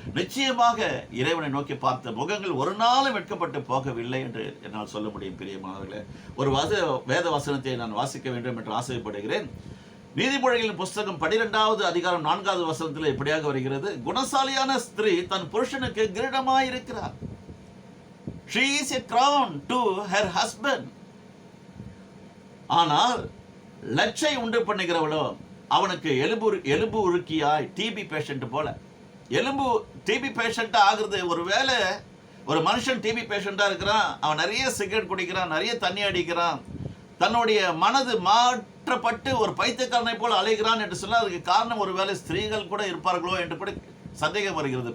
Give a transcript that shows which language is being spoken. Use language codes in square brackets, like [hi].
[ta] நிச்சயமாக இறைவனை நோக்கி பார்த்த முகங்கள் ஒரு நாளும் வெட்கப்பட்டு போகவில்லை என்று என்னால் சொல்ல முடியும். பிரியமானவர்களே, ஒரு வேத வசனத்தை நான் வாசிக்க வேண்டும் என்று ஆசைப்படுகிறேன். நீதிமொழிகளின் புஸ்தகம் 12வது அதிகாரம் 4வது வசனத்தில் இப்படியாக வருகிறது. குணசாலியான ஸ்திரீ தன் புருஷனுக்கு கிரீடமாய் இருக்கிறார். [en] She is a crown to her husband. [ta] ஆனால் லட்சை உண்டு பண்ணுகிறவளோ அவனுக்கு எலும்பு உருக்கியாய், டிபி பேஷண்ட் போல. டிபி பேஷண்ட் ஆகுறது, ஒருவேளை ஒரு மனுஷன் டிபி பேஷண்டா இருக்கிறான், அவன் நிறைய சிகரெட் குடிக்கிறான், நிறைய தண்ணி அடிக்கிறான், தன்னுடைய மனது மாற்றப்பட்டு ஒரு பைத்தியக்காரனை போல அலைகிறான் என்று சொன்னால் அதுக்கு காரணம் ஒருவேளை ஸ்திரீகள் கூட இருப்பார்களோ என்று கூட சந்தேகம் வருகிறது.